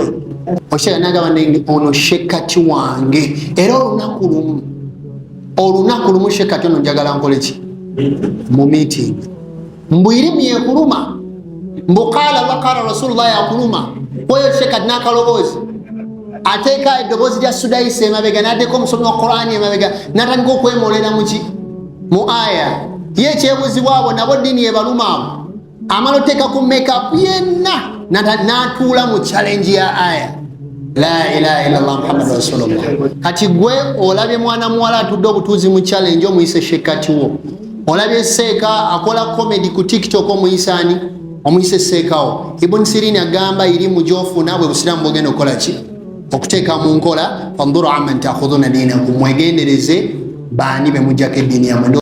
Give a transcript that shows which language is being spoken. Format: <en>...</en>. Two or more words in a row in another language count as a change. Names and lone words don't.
<lg>Okyala n'agamba nti ono shekkati wange, era olunaku lumu shekkati ono njagala nkole ki mu meeting, mbu irimu yekuluma, mbu</lg> <ar>قال وقال رسول الله</ar> <lg>yakuluma, oyo shekkati n'akaloboozi ateeka eddoboozi lya Sudayisi emabega, n'addeko omusomi wa Qur'ani emabega, n'atandika okwemolera mu aya. Ye ekyebuuzibwa abo nabo ddiini yebaluma abo, amala oteeka ku makeup yenna n'atuula mu challenge ya aya</lg> <ar>لا إله إلا الله محمد رسول الله.</ar> <lg>Kati gwe olabye mwana muwala atudde obutuuzi mu challenge, omuyise shekkati wo. Olabye seeka akola comedy ku TikTok, omuyise seekawo. Ibn Sirin agamba irimu gy'ofuna bwe Busiraamu bw'ogenda okukola ki, okuteeka mu nkola.</lg> <ar>فانظروا عمن تأخذون دينكم,</ar> <lg>mwegendereze baani be mujjako eddiini yammwe.</lg>